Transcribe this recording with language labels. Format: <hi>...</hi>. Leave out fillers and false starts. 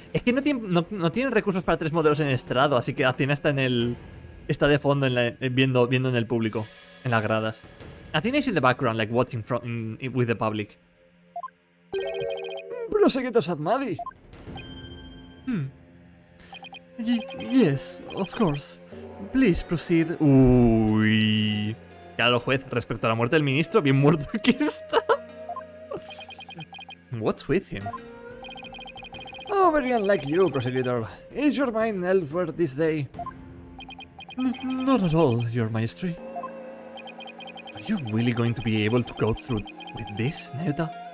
<es>Es que no tienen recursos para 3 modelos en el estrado, así que Acina está en el. Está de fondo viendo en el público, en las gradas.</es> <en>Acina is in the background, like watching with the public. Prosecutor Sadmadi. Yes, of course. Please proceed. Uy.</en> <es>Claro, juez, respecto a la muerte del ministro, bien muerto que está.</es> <en>What's with him? Oh, very unlike you, Prosecutor. Is your mind elsewhere this day? Not at all, your majesty. Are you really going to be able to go through with this, Nayuta?</en>